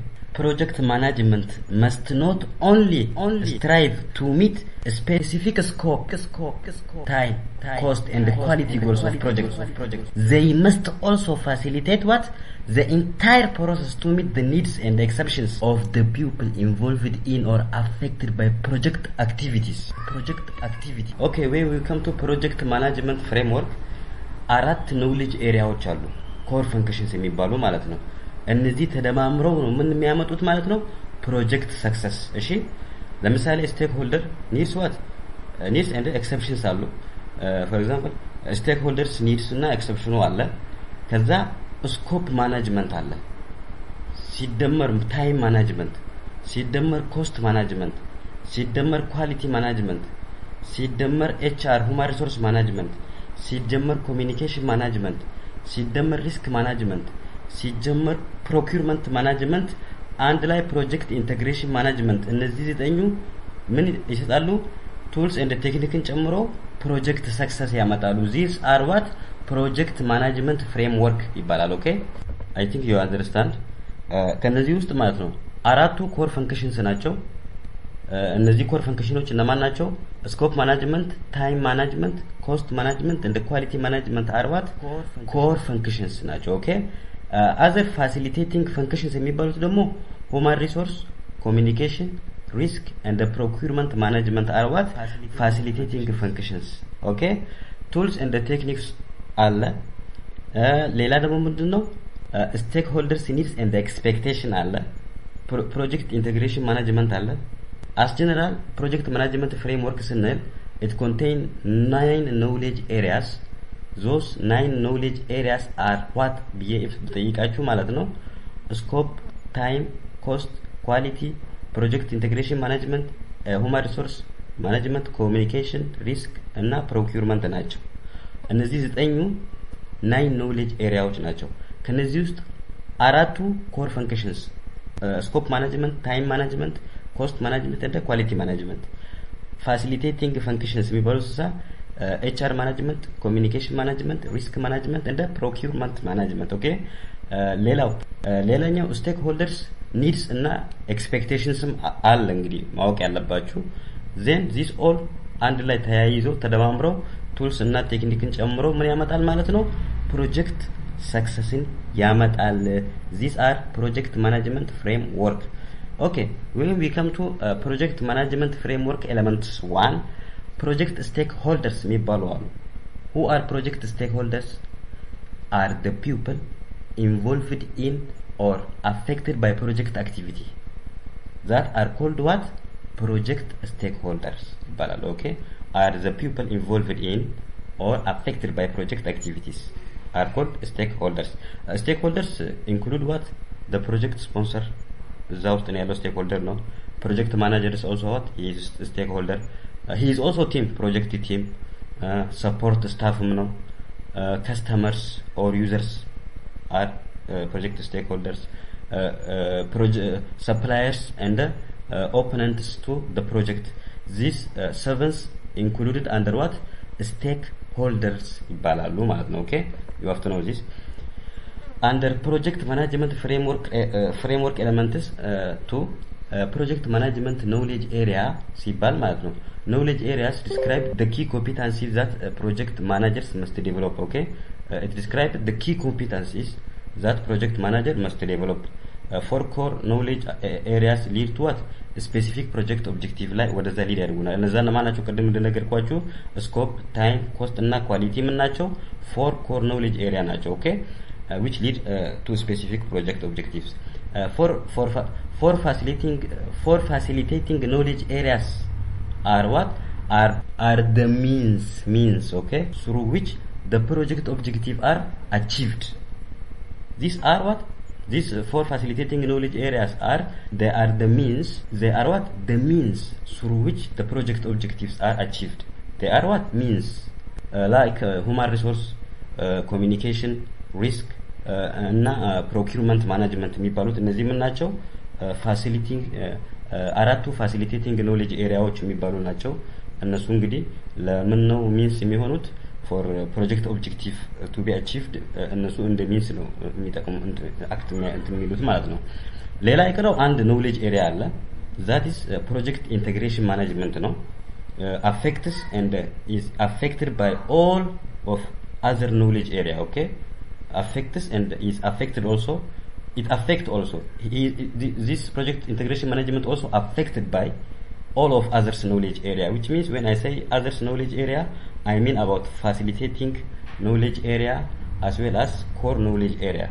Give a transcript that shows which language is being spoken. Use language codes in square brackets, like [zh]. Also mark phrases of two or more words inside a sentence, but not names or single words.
[en] Project management must not only strive to meet a specific scope, time, cost, and the quality goals of projects. They must also facilitate the entire process to meet the needs and exceptions of the people involved in or affected by project activities. Okay, when we come to project management framework, [am] አራት [en] knowledge areas [am] አሉ [en] core functions [am] የሚባሉ ማለት ነው። እነዚህ ተደማምረው ነው ምን የሚያመጡት ማለት ነው [en] project success። [am] እሺ ለምሳሌ ስቴክሆልደር [en] needs and exceptions አሉ። for example stakeholders needs እና exception [am] አለ። ከዛ [en] scope management [am] አለ። ሲደመር [en] time management፣ ሲደመር cost management፣ ሲደመር quality management፣ ሲደመር HR human resource management፣ ሲደመር communication management፣ ሲደመር ሪስክ ማኔጅመንት፣ ሲጀመር procurement management [am] አንድ ላይ [en] project integration management። [am] እነዚህ ዘጠኙ ምን ይሰጣሉ [en] tools and technique ጨምሮ project success ያመጣሉ። these are what project management framework ይባላል። ኦኬ I think you understand። [am] ከነዚህ ውስጥ ማለት ነው አራቱ [en] core functions [am] ናቸው። እነዚህ [en] core functions [am] እነማን ናቸው? [en] scope management, time management, cost management and quality management are what core functions ናቸው። ኦኬ other facilitating functions [am] የሚባሉት ደግሞ [en] human resource, communication, risk and the procurement management are what facilitating functions. okay tools and the techniques [am] አለ። ሌላ ደግሞ ምንድነው [en] stakeholders needs and the expectation አለ። project integration management አለ። as general project management framework ስንል it contain 9 knowledge areas. those 9 knowledge areas are what BF [am] ጠይቃችሁ ማለት ነው [en] scope, time, cost, quality, project integration management, human resource management, communication, risk እና procurement [am] ናቸው። እነዚህ ዘጠኙ [en] 9 knowledge areas [am] ናቸው። ከነዚህ ውስጥ አራቱ [en] core functions scope management, time management, cost management and quality management። facilitating functions የሚባሉት HR management, communication management, risk management and procurement management. [am] okay ሌላኛው [en] stakeholders needs [am] እና expectations አለ እንግዲህ ማወቅ ያለባችሁ። [en] then this all [am] አንድ ላይ ተያይዘው ተደማምረው ቱልስ እና ቴክኒክን ጨምሮ ምን ያመጣል ማለት ነው [en] project success [am] ያመጣል። [en] these are project management framework. okay when we come to project management framework elements 1 project stakeholders [am] የሚባሉ አሉ። [en] who are project stakeholders? are the people involved in or affected by project activity that are called what project stakeholders ይባላል። okay are the people involved in or affected by project activities are called stakeholders. stakeholders include what the project sponsor [am] እዛ ውስጥ ነው ያለው [en] stakeholder ነው። project manager is also what he is stakeholder. he is also team project team, support staff ነው. customers or users are project stakeholders. suppliers and opponents to the project. these servants included under what stakeholders [am] ይባላሉ ማለት ነው። [en] okay you have to know this. under project management framework elements to project management knowledge area [am] ሲባል ማለት ነው [en] knowledge areas describe the key competencies that project managers must develop. okay it describes the key competencies that project manager must develop. four core knowledge areas lead to what specific project objective [am] ላይ ወደዛ ሊድ ያደርጉናል። እነዛን ማናቸው ቅድም እንደነገርኳችሁ [en] scope, time, cost እና quality [am] ምን ናቸው [en] four core knowledge area ናቸው። okay which lead to specific project objectives. for facilitating knowledge areas are what are the means okay through which the project objective are achieved. these are what these four facilitating knowledge areas are they are what the means through which the project objectives are achieved. they are what means like human resource, communication, risk እና procurement management [am] የሚባሉት እነዚህ ምን ናቸው [en] facilitating አራቱ facilitating knowledge areas [am] የሚባሉ ናቸው። እነሱ እንግዲህ ለምን ነው [en] ሚንስ የሚሆኑት for project objective to be achieved [am] እነሱ እንደ [en] ሚንስ [am] ነው የሚጠቅሙ [en] አክት [am] የሚሉት ማለት ነው። ሌላ ይቀረው አንድ [en] knowledge area አለ that is project integration management ነው affects and is affected by all of other knowledge area. Okay, affects and is affected also, it affect also this project integration management also affected by all of others knowledge area, which means when I say others knowledge area I mean about facilitating knowledge area as well as core knowledge area.